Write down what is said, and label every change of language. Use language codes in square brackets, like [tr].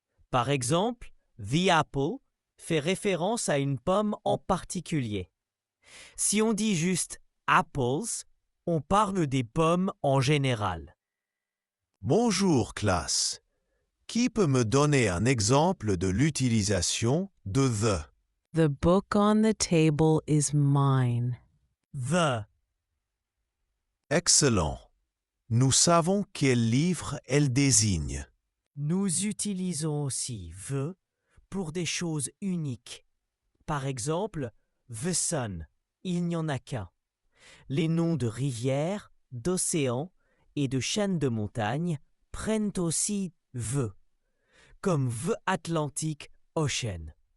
[fr] Par exemple, [en] the apple [fr] fait référence à une pomme en particulier. Si on dit juste apples, on parle des pommes en général. Bonjour classe. Qui peut me donner un exemple de l'utilisation de the? [en] The book on the table is mine. The, [fr] Excellent. Nous savons quel livre elle désigne. nous utilisons aussi the pour des choses uniques. Par exemple, [en] the sun, [fr] il n'y en a qu'un. Les noms de rivières, d'océans et de chaînes de montagnes prennent aussi the, comme [en] the Atlantic Ocean.